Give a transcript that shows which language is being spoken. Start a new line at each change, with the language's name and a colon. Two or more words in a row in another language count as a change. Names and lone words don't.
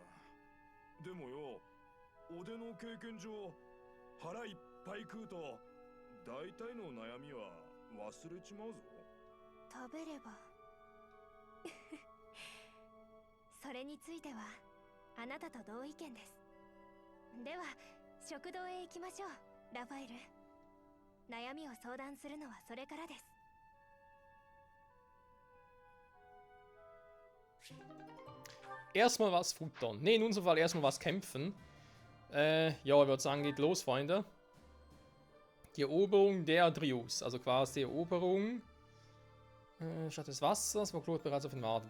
Japanese: でもよ、おでの経験上、腹いっぱい食うと大体の悩みは忘れちまうぞ。食べればそれについてはあなたと同意見です。では食堂へ行きましょう、ラファエル。悩みを相談するのはそれからです。
German: Erstmal was futtern. Ne, in unserem Fall erstmal was kämpfen. Ja, ich würde sagen, geht los, Freunde. Die Eroberung der Drius. Also quasi die Eroberung statt des Wassers, wo Claude bereits auf ihn wartet.